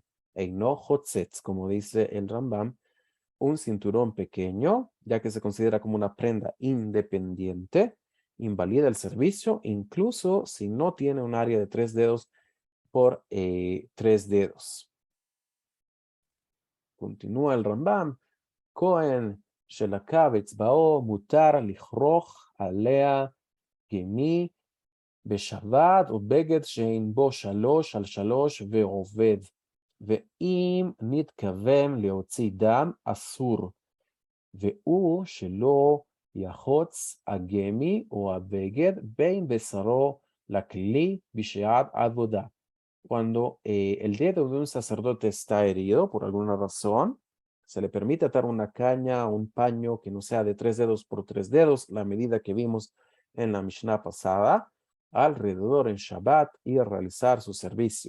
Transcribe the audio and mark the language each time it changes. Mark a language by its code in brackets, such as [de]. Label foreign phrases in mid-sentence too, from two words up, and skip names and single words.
[he] אינו חוצץ, [es] como dice el Rambam, un cinturón pequeño, ya que se considera como una prenda independiente, invalida el servicio, incluso si no tiene un área de 3 dedos por 3 dedos. Continúa el Rambam. [he] Cohen שלקה באצבעו מותר לכרוך עליה גמי בשבת או בגד שאין בו 3 על 3 ועובד. ואם נתכוון להוציא דם אסור. והוא שלא יחוץ הגמי או הבגד בין בשרו לכלי בשעת עבודה. [es] Cuando el dedo de un sacerdote está herido por alguna razón, se le permite atar una caña o un paño que no sea de 3 dedos por 3 dedos, la medida que vimos en la Mishnah pasada, alrededor en Shabbat y realizar su servicio.